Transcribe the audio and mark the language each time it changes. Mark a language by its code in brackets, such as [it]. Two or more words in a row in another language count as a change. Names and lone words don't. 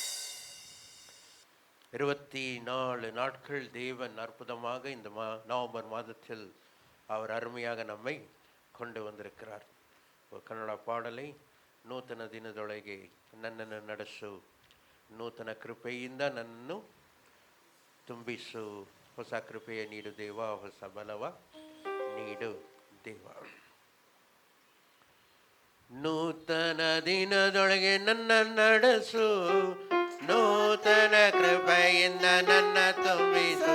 [ta] 24 நாட்கள் தேவன் அற்புதமாக இந்த நவம்பர் மாதத்தில் அவர் அருமையாக நம்மை கொண்டு வந்திருக்கிறார். [kn] ஒரு ಕನ್ನಡ ಪಾಡலை ನೂತನ ದಿನದೊಳಗೆ ನನ್ನನ್ನು ನಡೆಸು, ನೂತನ ಕೃಪೆಯಿಂದ ನನ್ನನ್ನು ತುಂಬಿಸು, ಹೊಸ ಕೃಪೆಯ ನೀಡು ದೇವ, ಹೊಸ ಬಲವ ನೀಡು ದೇವ. ನೂತನ ದಿನದೊಳಗೆ ನನ್ನ ನಡೆಸು, ನೂತನ ಕೃಪೆಯಿಂದ ನನ್ನ ತುಂಬಿಸು,